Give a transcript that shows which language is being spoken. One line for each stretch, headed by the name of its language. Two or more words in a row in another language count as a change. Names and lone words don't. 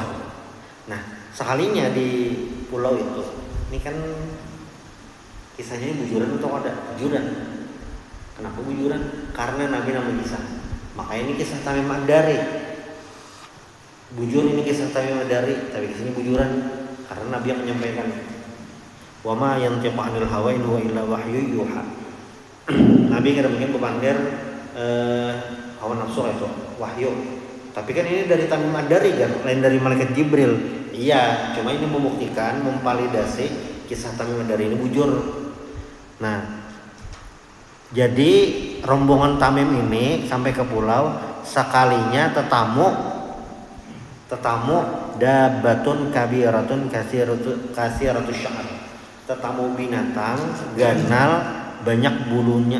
Banjar: Nah, sekalinya di pulau itu, ini kan kisahnya ini bujuran atau ada bujuran? Kenapa bujuran? Karena Nabi nama kisah. Makanya ini kisah Tamim Ad-Dari. Bujur ini kisah Tamim Ad-Dari, tapi kisahnya bujuran karena Nabi yang menyampaikan.
Arabic: وما ينطق عن الهوى إن هو إلا وحي يوحى.
Banjar: Nabi kada mungkin bepandir hawa nafsu itu wahyu. Tapi kan ini dari Tamim Ad-Dari kan, lain dari malaikat Jibril. Iya, cuma ini membuktikan, memvalidasi kisah Tamim Ad-Dari ini bujur. Nah, jadi rombongan Tamim ini sampai ke pulau, sekalinya tetamu
Arabic: دابة كبيرة كثيرة الشعر.
Banjar: Tetamu binatang ganal banyak bulunya.